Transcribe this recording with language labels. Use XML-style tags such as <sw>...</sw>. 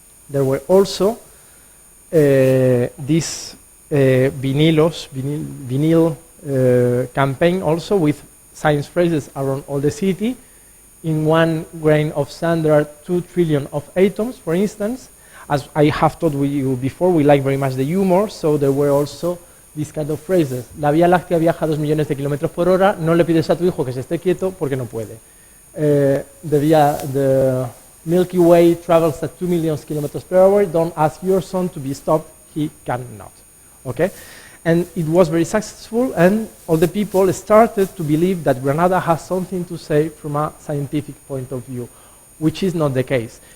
<en>There were also this vinyl campaign also with science phrases around all the city. In 1 grain of sand there are 2 trillion of atoms, for instance. As I have told you before, we like very much the humor, so there were also these kind of phrases.</en> <es>La Vía Láctea viaja 2 millones de kilómetros por hora, no le pides a tu hijo que se esté quieto porque no puede.</es> <en>The Milky Way travels at 2 million kilometers per hour, don't ask your son to be stopped, he cannot. Okay? And it was very successful, and all the people started to believe that Granada has something to say from a scientific point of view, which is not the case.</en>